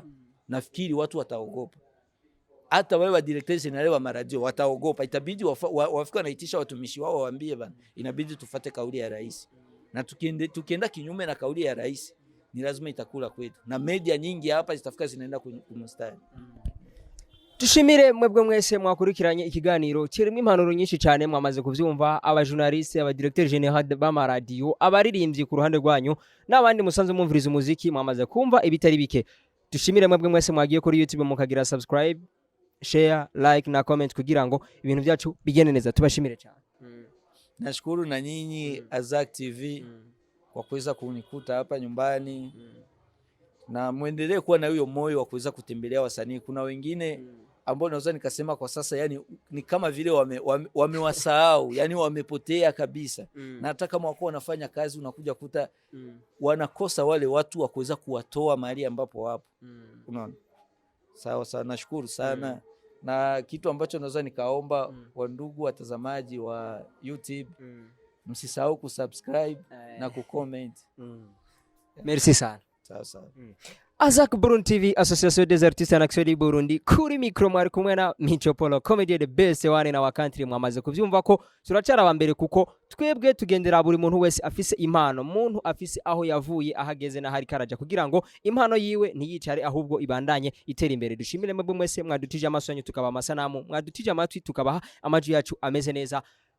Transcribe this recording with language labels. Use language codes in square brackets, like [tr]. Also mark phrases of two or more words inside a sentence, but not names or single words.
[sw] Nafikiri watu wataogopa. Hata wewe wa directors na wa maradio wataogopa. Itabidi wafika naitisha watumishi wao waambie bana, inabidi tufuate kauli ya rais. Na tukienda kinyume na kauli ya rais, ni lazima itakula kwetu. Na media nyingi hapa zitafika zinaenda kumstari. [rn] Tushimire mwebwe mwese mwakurikiranye ikiganiro kirimo impanuro nyinshi cyane mwamaze kuvyumva, aba journaliste, aba [fr] directeur general [rn] ba radio, abaririmbyi ku ruhande rwanyu n'abandi musanze mumviriza umuziki mwamaze kumva ibitari bike. Tushimire mwebwe mwese mwagiye kuri YouTube mukagira subscribe, [en] share, like [rn] na comment kugira ngo ibintu byacu bigende neza. Tubashimire cyane. [sw] Nashukuru na nyinyi Azak TV kwa kuweza kunikuta hapa nyumbani. Na muendelee kuwa na hiyo moyo wa kuweza kutembelea wasanii. Kuna wengine ambao naweza nikasema kwa sasa yani ni kama vile wamewasahau, yani wamepotea kabisa. Na hata kama wako wanafanya kazi unakuja kuta wanakosa wale watu wa kuweza kuwatoa mahali ambapo wapo. Unaona? Sawa sana, nashukuru sana. Na kitu ambacho naweza nikaomba wa ndugu watazamaji wa YouTube, msisahau kusubscribe na kucomment. Merci sana. Sawa. Azak Burundi TV, [fr] Association des Artistes en Action du Burundi. [rn] Kuri micro mwari kumwe na Michopolo Comedy [en] the best one [rn] na wakantri mwamaze kuvyumva ko turacara abambere kuko twebwe tugendera buri muntu wese afise impano, muntu afise aho yavuye ahageze na hari karaja kugira ngo impano yiwe ntiyicare ahubwo ibandanye itera imbere. Dushimire mwebwe mwese mwadutije amasonyo tukaba amasanamu, mwadutije amatwi tukabaha amaju yacu ameze neza.